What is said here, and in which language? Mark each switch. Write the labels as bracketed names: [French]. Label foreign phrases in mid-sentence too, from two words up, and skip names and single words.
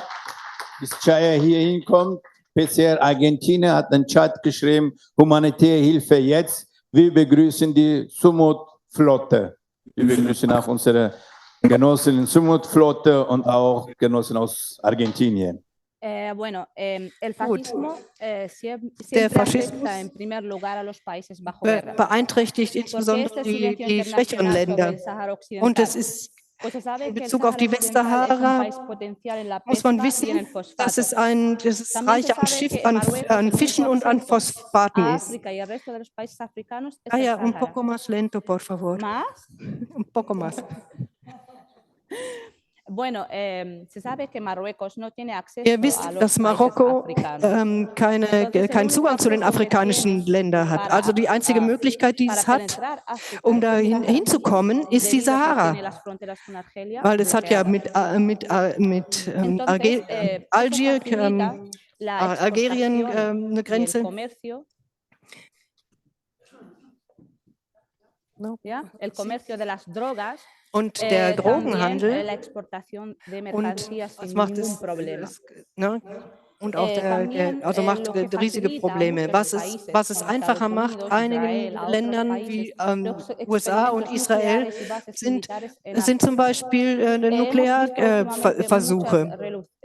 [German] Bis Chaya hier hinkommt. PCR Argentinien hat einen Chat geschrieben, humanitäre Hilfe jetzt. Wir begrüßen die Sumut-Flotte. Wir begrüßen auch unsere Genossen in Sumut-Flotte und auch Genossen aus Argentinien. [Spanish] Bueno, el fascismo [German] Der Faschismus beeinträchtigt insbesondere die schwächeren Länder. Und es ist in Bezug auf die Westsahara muss man wissen, dass es reich an Fischen und an Phosphaten ist. [Spanish] Un poco más lento, por favor. Un poco más. Bueno, se sabe que Marruecos no tiene acceso [German] Ihr wisst, dass Marokko keinen Zugang zu den afrikanischen Ländern hat. Also die einzige Möglichkeit, die es hat, um da hinzukommen, ist die Sahara. Weil es hat ja mit Algerien eine Grenze. Ja, [Spanish] el comercio de las drogas. [German] Und der Drogenhandel und was macht es? Und auch also macht riesige Probleme. Was es einfacher macht, einigen Ländern wie USA und Israel sind zum Beispiel Nuklearversuche.